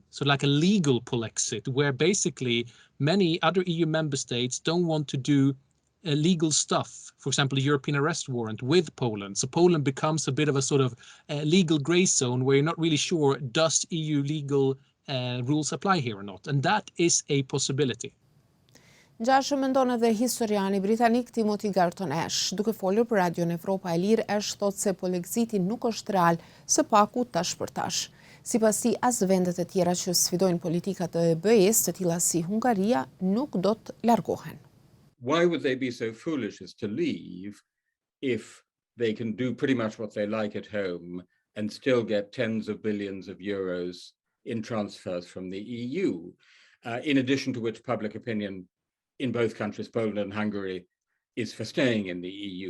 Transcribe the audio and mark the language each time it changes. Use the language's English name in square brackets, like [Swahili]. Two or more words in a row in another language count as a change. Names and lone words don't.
[English] So like a legal Polexit, where basically many other EU member states don't want to do legal stuff, for example, a European arrest warrant with Poland. So Poland becomes a bit of a sort of legal gray zone where you're not really sure, does EU legal rules apply here or not? And that is a possibility. [Albanian] Gjashtë mendon edhe historiani britanik Timothy Garton Ash. Duke folur për Radion Evropa e Lirë, Ash thot se Polexiti nuk është real, së paku tash për tash. Sipas tij, as vendet e tjera që sfidojnë politikat e BE-s, të tilla si Hungaria, nuk do të largohen. [English] Why would they be so foolish as to leave if they can do pretty much what they like at home and still get tens of billions of euros in transfers from the EU? In addition to which public opinion in both countries, Poland and Hungary, is for staying in the EU.